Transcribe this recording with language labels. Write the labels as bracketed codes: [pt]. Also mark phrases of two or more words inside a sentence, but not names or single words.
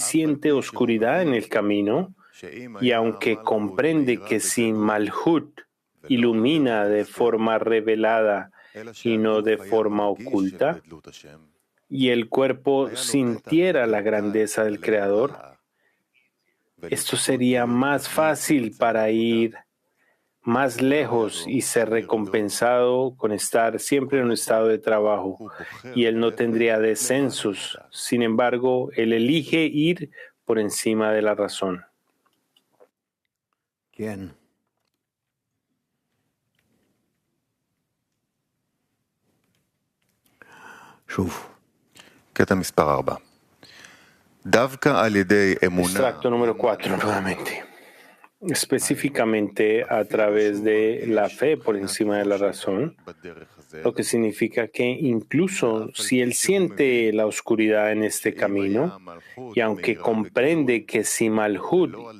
[es] siente oscuridad en el camino, y aunque comprende que si Malhut ilumina de forma revelada y no de forma oculta, y el cuerpo sintiera la grandeza del Creador, esto sería más fácil para ir más lejos y ser recompensado con estar siempre en un estado de trabajo, y él no tendría descensos. Sin embargo, él elige ir por encima de la razón. ¿Quién? [he] שוב. קטע מספר 4. דווקא על ידי אמונה. [es] Extracto número 4, nuevamente. Específicamente a través de la fe por encima de la razón, lo que significa que incluso si él siente la oscuridad en este camino, y aunque comprende que si Malhut